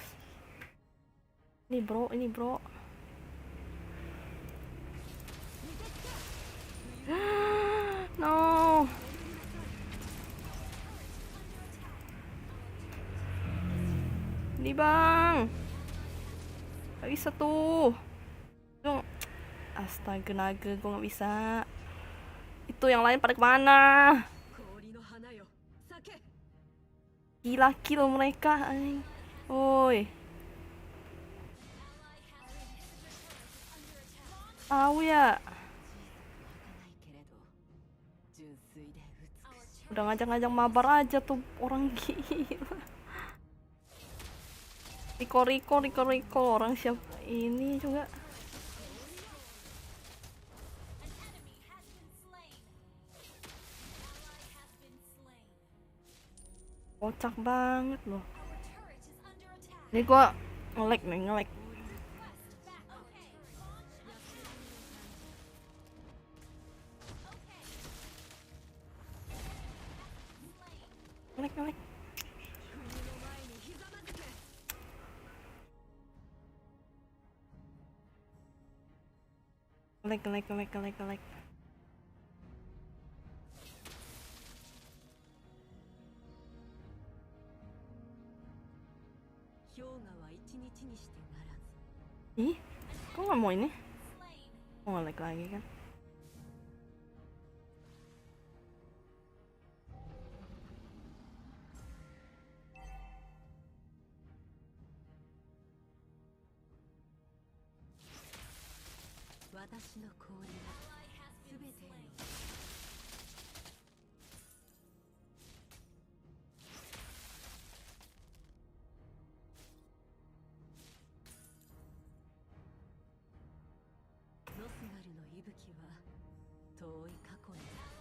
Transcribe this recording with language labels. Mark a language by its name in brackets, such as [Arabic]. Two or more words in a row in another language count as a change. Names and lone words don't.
[Indonesian] Ini bro. No. Ini bang. Gak bisa tuh. Astaga naga, gue gak bisa. Itu yang lain pada kemana? [Japanese] 氷の花よ咲け [Indonesian] Gila kill mereka anjing. Woi. Tahu ya. [Japanese] 儚いけれど純粋で美しい [Indonesian] Udah ngajak-ngajak mabar aja tuh orang gila. Riko orang siapa ini juga. Kocak banget loh. Ini gua nge-lag. Nge-lag. [Japanese] 国の前にひざまずけ [Indonesian] Nge-lag. [Japanese] 氷河は一日にしてならず [Indonesian] Ih, kok nggak mau ini? Oh, nge-lag lagi kan? [Japanese] 私の氷は全てのノスガルの息吹は遠い過去に